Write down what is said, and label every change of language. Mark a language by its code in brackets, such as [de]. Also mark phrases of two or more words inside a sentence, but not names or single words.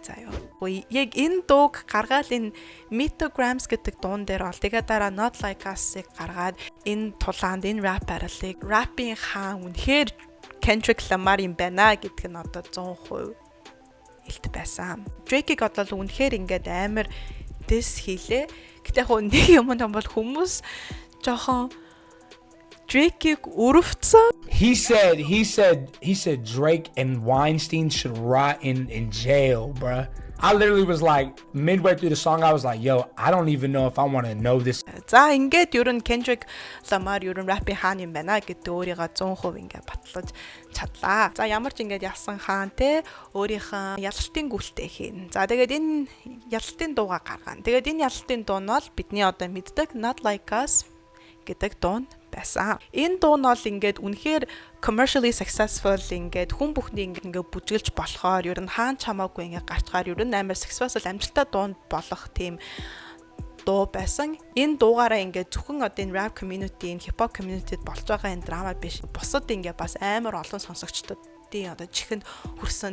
[mn] Заяа. Яг энэ дууг гаргаад энэ Metograms гэдэг дуун дээр бол тэгээ дараа Not Like Us-ыг гаргаад энэ тулаанд энэ [en] rap battle- [mn] ыг rapping хаан үнэхээр Kendrick Lamar юм байна гэдг нь одоо 100% илт байсан. Drake-ийг одоо үнэхээр ингээд амар diss хийлээ. Гэтэ яг нэг юм бол хүмүүс жоохон Drake urufsa. [en] He said Drake and Weinstein should rot in jail, bruh. I literally was like, midway through the song, I was like, yo, I don't even know if I want to know this. [mn] За ингээд ерөн Kendrick Lamar ерөн rappi хаан юм байна гэдэг өөрийгөө 100% ингээд батлаж чадлаа. За ямар ч ингээд ялсан хаан те өөрийнхөө ялалтын гүйлтэй хийн. За тэгээд энэ ялалтын дууга гаргана. Тэгээд энэ ялалтын дуу нь бол бидний одоо мэддэг Not Like Us гэдэг дуу байсан. Энэ дуу нь бол ингээд үнэхээр [en] commercially successful [mn] ингээд хүн бүхний ингээд бүжгэлж болохоор ер нь хаан чамаагүй ингээд гарчгаар ер нь амар successful амжилттай дуу болох тийм дуу байсан. Энэ дуугаараа ингээд зөвхөн одоо энэ [en] rap community, [mn] энэ [en] hip hop community- [mn] д болж байгаа энэ драма биш. Бусад ингээд бас амар олон сонсогчдод одоо чихэнд хүрсэн.